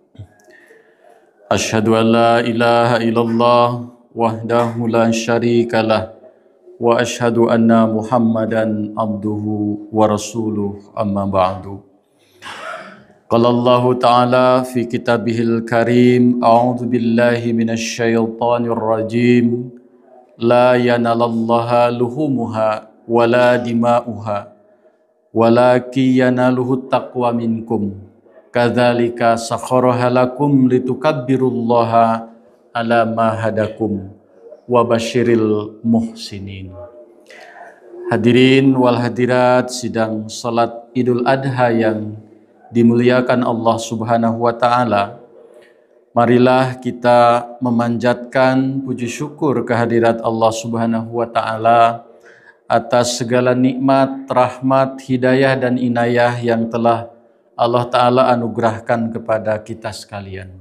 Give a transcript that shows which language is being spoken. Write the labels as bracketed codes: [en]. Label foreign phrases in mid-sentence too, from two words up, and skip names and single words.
[ar] أشهد أن لا إله إلا الله وحده لا شريك له وأشهد أن محمدا عبده ورسوله، أما بعد. قال الله تعالى في كتابه الكريم، أعوذ بالله من الشيطان الرجيم, لن ينال الله لحومها ولا دماؤها ولكن يناله التقوى منكم كذلك سخرها لكم لتكبروا الله على ما هداكم وبشر المحسنين. الحاضرين والحاضرات [id] sidang salat Idul Adha yang dimuliakan Allah [ar] سبحانه وتعالى. [id] Marilah kita memanjatkan puji syukur kehadirat Allah [ar] سبحانه وتعالى [id] atas segala nikmat, rahmat, hidayah dan inayah yang telah Allah taala anugerahkan kepada kita sekalian.